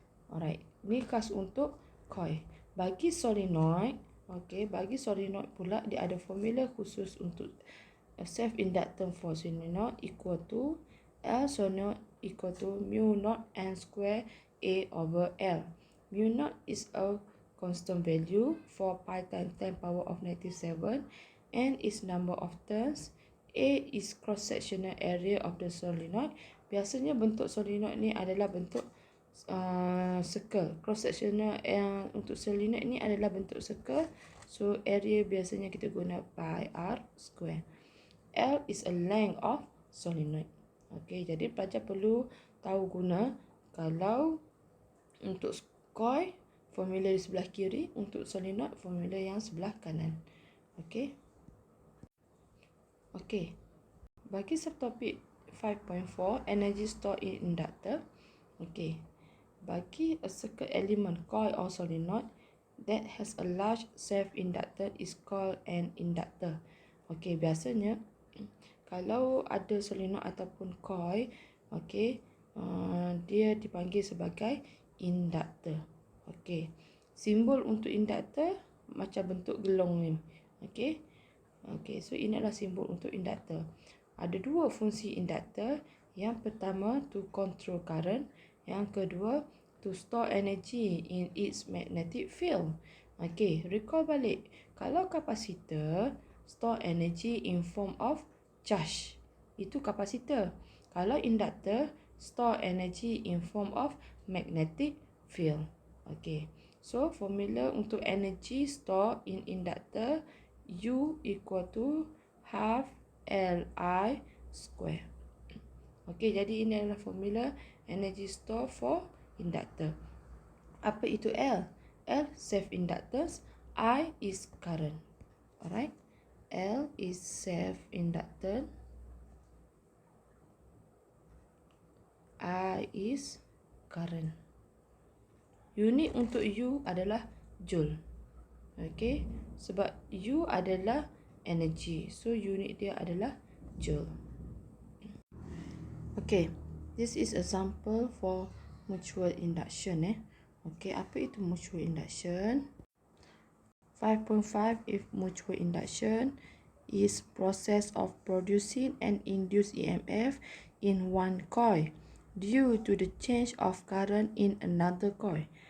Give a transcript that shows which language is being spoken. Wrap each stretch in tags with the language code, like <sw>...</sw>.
<ms>Alright, ni khas untuk coil. Bagi solenoid, okay, bagi solenoid pula dia ada formula khusus untuk</ms> <en>self-inductance for solenoid equal to L solenoid equal to mu naught N square A over L. Mu naught is a constant value, 4 pi times 10 power of negative 7. N is number of turns. A is cross-sectional area of the solenoid.</en> <ms>Biasanya bentuk solenoid ni adalah bentuk circle. Cross-sectional untuk solenoid ni adalah bentuk circle. So area biasanya kita guna pi R square.</ms> <en>L is a length of solenoid.</en> <ms>Okey, jadi pelajar perlu tahu guna kalau untuk coil formula di sebelah kiri, untuk solenoid formula yang sebelah kanan. Okey. Okey. Bagi subtopik 5.4</ms> <en>energy stored in inductor.</en> <ms>Okey.</ms> <en>Bagi a circuit element coil or solenoid that has a large self-inductor is called an inductor.</en> <ms>Okey, biasanya kalau ada solenoid ataupun coil, okey, dia dipanggil sebagai inductor. Okey. simbol untuk induktor macam bentuk gelong ni. Okey. Okey, so ini adalah simbol untuk induktor. Ada dua fungsi induktor. Yang pertama</ms> <en>to control current,</en> <ms>yang kedua</ms> <en>to store energy in its magnetic field.</en> <ms>Okey, recall balik. Kalau kapasitor</ms> <en>store energy in form of charge,</en> <ms>itu kapasitor. Kalau induktor</ms> <en>store energy in form of magnetic field.</en> <ms>Okey.</ms> <en>So formula untuk energy store in inductor, U equal to half Li square.</en> <ms>Okey, jadi ini adalah formula</ms> <en>energy store for inductor.</en> <ms>Apa itu L?</ms> <en>L self inductance, I is current. Alright. L is self inductance, I is current.</en> <ms>Unit untuk U adalah joule. Okey, sebab U adalah energy. So unit dia adalah joule.</ms> <en>Okey, this is example for mutual induction Okey, apa itu mutual induction? 5.5 if mutual induction is process of producing an induced EMF in one coil due to the change of current in another coil.</en>